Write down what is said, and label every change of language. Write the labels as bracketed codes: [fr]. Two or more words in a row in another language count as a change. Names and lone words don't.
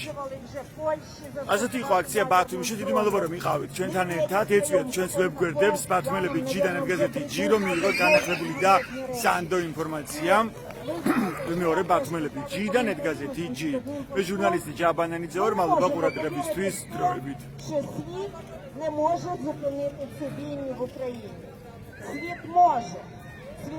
[ka] ასეთი იყო აქცია ბათუმში. დიდი მადლობა რომ იყავით ჩვენთან ერთად. ეწვიეთ ჩვენს ვებგვერდებს ბათუმელები ჯიდან გაზეთი ჯი რომ მიიღოთ განახლებული და სანდო ინფორმაცია. მეორე ბათუმელები ჯიდან გაზეთი ჯი. მე ჟურნალისტი ჯაბანანიძე ვარ, მადლობა ყურადღებისთვის. დროებით. [uk] Світ не може зупинити цю війну в Україні. Світ може.